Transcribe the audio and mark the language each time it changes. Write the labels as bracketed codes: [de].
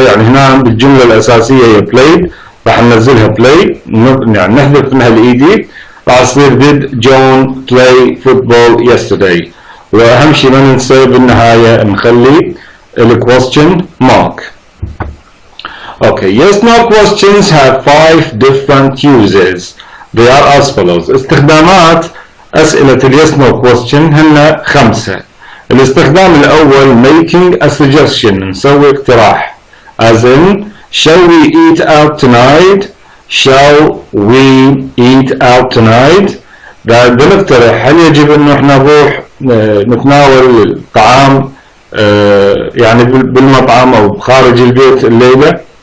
[ar] يعني هنا بالجملة الأساسية هي played، راح ننزلها play، يعني نحذف منها الإيدي، راح تصير did John play football yesterday. وأهم شيء ما ننسى بالنهاية نخلي question mark. [en] Okay, yes no questions have 5 different uses. They are as follows. [ar] استخدامات أسئلة yes no question هن 5. الاستخدام الأول [en] making a suggestion، [ar] نسوي اقتراح [en] as in shall we eat out tonight؟ [ar] shall we eat out tonight؟ بنقترح هل يجب انه احنا نروح نتناول الطعام يعني بالمطعم او خارج البيت الليلة.